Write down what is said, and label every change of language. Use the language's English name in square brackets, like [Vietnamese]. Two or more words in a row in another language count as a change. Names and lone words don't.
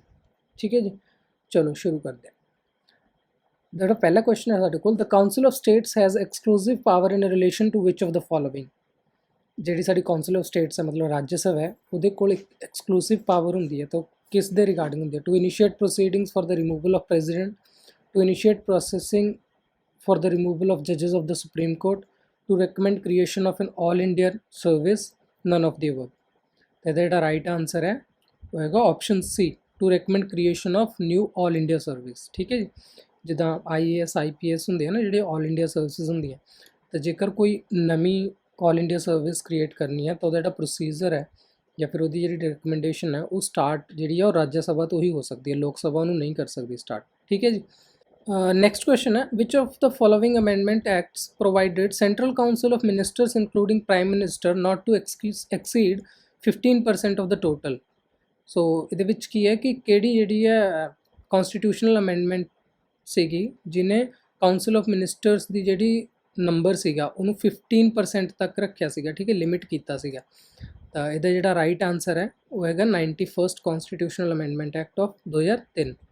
[Punjabi] ਠੀਕ ਹੈ ਜੀ, ਚਲੋ ਸ਼ੁਰੂ ਕਰਦੇ ਹਾਂ। ਜਿਹੜਾ ਪਹਿਲਾ ਕੁਐਸਚਨ ਹੈ ਸਾਡੇ ਕੋਲ, [English] the Council of States has exclusive power in relation to which of the following. [Punjabi] ਜਿਹੜੀ ਸਾਡੀ [English] Council of States [Punjabi] ਹੈ ਮਤਲਬ ਰਾਜ ਸਭਾ ਹੈ, ਉਹਦੇ ਕੋਲ ਇੱਕ [English] exclusive power [Punjabi] ਹੁੰਦੀ ਹੈ। ਤਾਂ ਕਿਸ ਦੇ ਰਿਗਾਰਡਿੰਗ ਹੁੰਦੀ ਹੈ? [English] to initiate proceedings for the removal of President, to initiate processing for the removal of judges of the Supreme Court, to recommend creation of an all India service, none of the above। [Punjabi] ਤੇ ਇਹਦਾ ਜਿਹੜਾ [English] right answer [Punjabi] ਹੈ ਉਹ ਹੈਗਾ [English] option C, to recommend creation of new All India Service. [Punjabi] ਠੀਕ ਹੈ ਜੀ, ਜਿੱਦਾਂ IAS IPS ਹੁੰਦੇ ਆ ਨਾ ਜਿਹੜੇ [English] All India Services [Punjabi] ਹੁੰਦੀਆਂ, ਤਾਂ ਜੇਕਰ ਕੋਈ ਨਵੀਂ [English] All India Service [Punjabi] ਕ੍ਰੀਏਟ ਕਰਨੀ ਹੈ ਤਾਂ ਉਹਦਾ ਜਿਹੜਾ ਪ੍ਰੋਸੀਜਰ ਹੈ ਜਾਂ ਫਿਰ ਉਹਦੀ ਜਿਹੜੀ ਰਿਕਮੈਂਡੇਸ਼ਨ ਹੈ ਉਹ ਸਟਾਰਟ ਜਿਹੜੀ ਆ ਉਹ ਰਾਜ ਸਭਾ ਤੋਂ ਹੀ ਹੋ ਸਕਦੀ ਹੈ, ਲੋਕ ਸਭਾ ਉਹਨੂੰ ਨਹੀਂ ਕਰ ਸਕਦੀ ਸਟਾਰਟ। ਠੀਕ ਹੈ ਜੀ। [English] Next question है, which of the following amendment acts provided Central Council of Ministers including Prime Minister not to exceed 15% of the total। [Punjabi] ਸੋ ਇਹਦੇ ਵਿੱਚ ਕੀ ਹੈ ਕਿ ਕਿਹੜੀ ਜਿਹੜੀ ਹੈ [English] constitutional amendment [Punjabi] ਸੀਗੀ ਜਿਹਨੇ [English] Council of Ministers [Punjabi] ਦੀ ਜਿਹੜੀ ਨੰਬਰ ਸੀਗਾ ਉਹਨੂੰ 15% ਤੱਕ ਰੱਖਿਆ ਸੀਗਾ। ਠੀਕ ਹੈ, ਲਿਮਿਟ ਕੀਤਾ ਸੀਗਾ। ਤਾਂ ਇਹਦਾ ਜਿਹੜਾ [English] right answer [Punjabi] ਹੈ ਉਹ ਹੈਗਾ [English] 91st Constitutional Amendment Act of 2003.